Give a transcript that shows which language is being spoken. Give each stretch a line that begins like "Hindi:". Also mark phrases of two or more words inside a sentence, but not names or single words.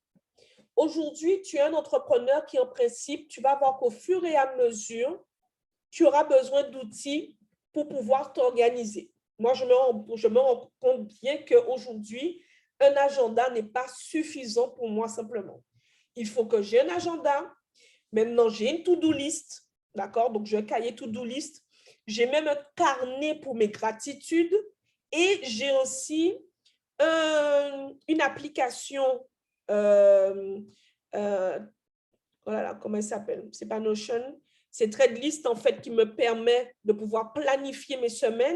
French: Aujourd'hui, tu es un entrepreneur qui, en principe, tu vas voir qu'au fur et à mesure, tu auras besoin d'outils pour pouvoir t'organiser. Moi, je me rends compte bien qu'aujourd'hui, un agenda n'est pas suffisant pour moi simplement. Il faut que j'ai un agenda. Maintenant, j'ai une
English: to-do list.
French: D'accord? Donc, j'ai un cahier
English: to-do list.
French: J'ai même un carnet pour mes gratitudes. Et j'ai aussi une application. Voilà, comment elle s'appelle? C'est pas Notion. C'est Threadlist, en fait, qui me permet de pouvoir planifier mes semaines.